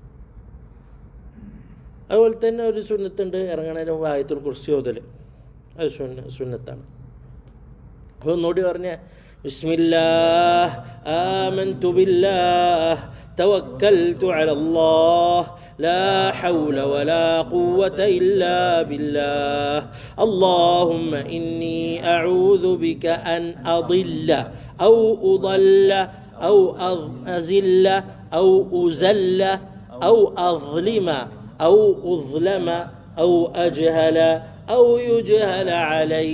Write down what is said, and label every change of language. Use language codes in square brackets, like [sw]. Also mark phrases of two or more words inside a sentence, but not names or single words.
[ml] അതുപോലെ തന്നെ ഒരു സുന്നത്തുണ്ട്, ഇറങ്ങണതിന് മുമ്പ് ആയത്തുൽ കുർസി ഓതൽ, അത് സുന്നത്താണ്. അപ്പോൾ ഒന്നുകൂടി പറഞ്ഞ [ar] بسم الله آمنت بالله توكلت على الله, لا حول ولا قوة إلا بالله، اللهم إني أعوذ بك أن أضل أو أضل أو أزل أو أزل أو أظلم أو أظلم أو أجهل أو يجهل علي.